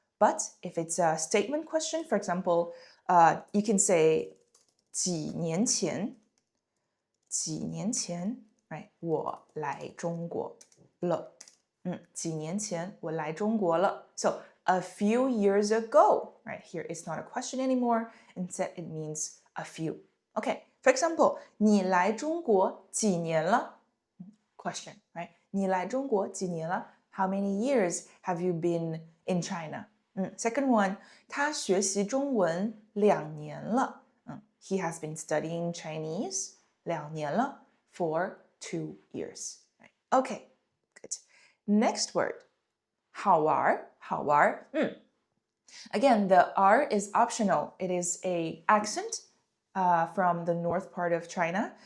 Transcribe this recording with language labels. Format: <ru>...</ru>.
<en>But if it's a statement question, for example, you can say</en> <zh>几年前,</zh> <en>几年前, right,</en> <zh>我来中国了. 几年前我来中国了.</zh> <en>So a few years ago, right? Here it's not a question anymore. Instead, it means a few. Okay, for example,</en> <zh>你来中国几年了?</zh> <en>Question, right?</en> <zh>你来中国几年了?</zh> <en>How many years have you been in China? Second one,</en> <zh>他学习中文2年了.</zh> <en>He has been studying Chinese</en> <zh>2年了</zh> <en>for 2 years. Right? Okay, good. Next word, 好玩, 好玩. Again, the R is optional. It is a accent from the north part of China.</en>